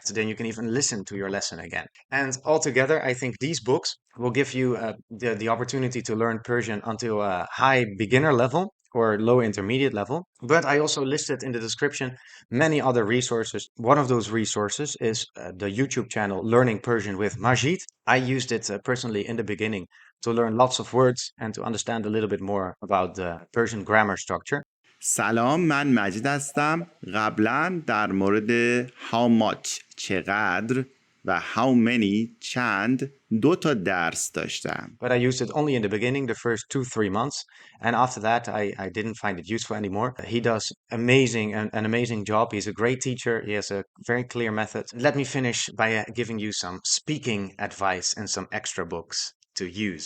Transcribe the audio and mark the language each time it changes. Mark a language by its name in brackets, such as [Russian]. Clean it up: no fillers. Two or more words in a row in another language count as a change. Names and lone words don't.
[English] So then you can even listen to your lesson again. And altogether, I think these books will give you the opportunity to learn Persian until a high beginner level or low intermediate level. But I also listed in the description many other resources. One of those resources is the YouTube channel Learning Persian with Majid. I used it personally in the beginning to learn lots of words and to understand a little bit more about the Persian grammar structure. [Persian] سلام، من مجید هستم. قبلا در مورد [English] how much [Persian] چقدر و [English] how many [Persian] چند 2 تا درس داشتم. [English] But I used it only in the beginning, the first 2-3 months. And after that, I didn't find it useful anymore. He does an amazing job. He's a great teacher. He has a very clear method. Let me finish by giving you some speaking advice and some extra books to use.